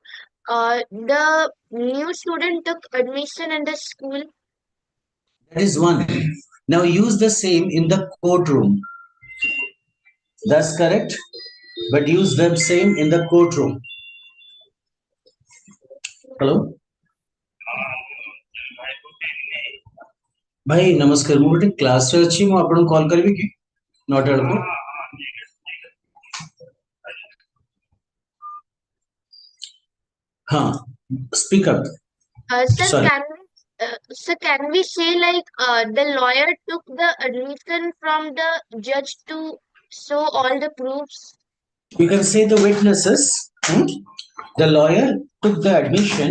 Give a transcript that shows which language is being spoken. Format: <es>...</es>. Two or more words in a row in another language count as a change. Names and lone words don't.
<en>The new student took admission in the school. That is one. Now use the same in the courtroom. That's correct. But use the same in the courtroom. Hello.</en> <hi>भाई नमस्कार</hi> <or>ମୁଁ ଗୋଟେ କ୍ଲାସରେ ଅଛି ମୁଁ ଆପଣଙ୍କୁ କଲ୍ କରିବି କି 9ଟା ବେଳକୁ हाँ</or> <en>speak up. Sir, Sorry. can we say like the lawyer took the admission from the judge to show all the proofs? You can say the witnesses. The lawyer took the admission.</en>